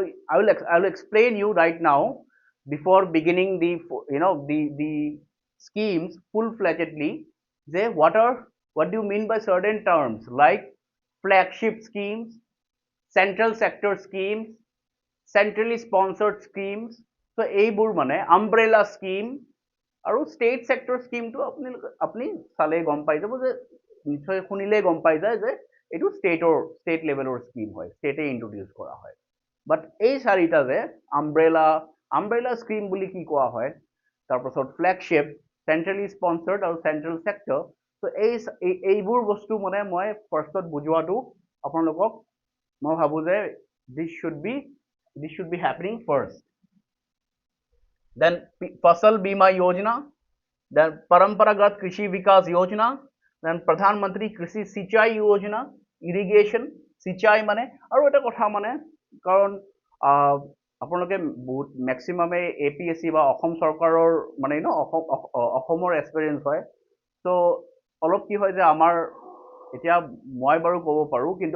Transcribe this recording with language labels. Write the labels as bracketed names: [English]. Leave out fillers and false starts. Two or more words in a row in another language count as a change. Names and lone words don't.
[English] I will explain you right now before beginning the the schemes full fledgedly what do you mean by certain terms like flagship schemes central sector schemes centrally sponsored schemes so [Assamese] এইবোৰ মানে [English] umbrella scheme আৰু state sector scheme [Assamese] টো আপুনি চালে গম পাই যাব যে নিশ্চয় শুনিলে গম পাই যায় যে এইটো [English] state levelৰ scheme [Assamese] হয় [English] state introduce [Assamese] কৰা হয় but এই চাৰিটা যে [English] umbrella scheme [Assamese] বুলি কি কোৱা হয় তাৰপাছত [English] flagship centrally sponsored [Assamese] আৰু [English] central sector [Assamese] so এইবোৰ বস্তু মানে মই ফাৰ্ষ্টত বুজোৱাটো আপোনালোকক মই ভাবো যে [English] this should be happening first [Assamese] then Fasal Bima Yojana then Paramparagat Krishi Vikas Yojana then Pradhan Mantri Krishi Sinchai Yojana irrigation sinchai মানে আৰু এটা কথা মানে কাৰণ আপোনালোকে বহুত ম্যাক্সিমামে APSC বা অসম চৰকাৰৰ মানে অসমৰ এক্সপেৰিয়েন্স হয় তো অলপ কি হয় যে আমাৰ এতিয়া মই বাৰু ক'ব পাৰো কিন্তু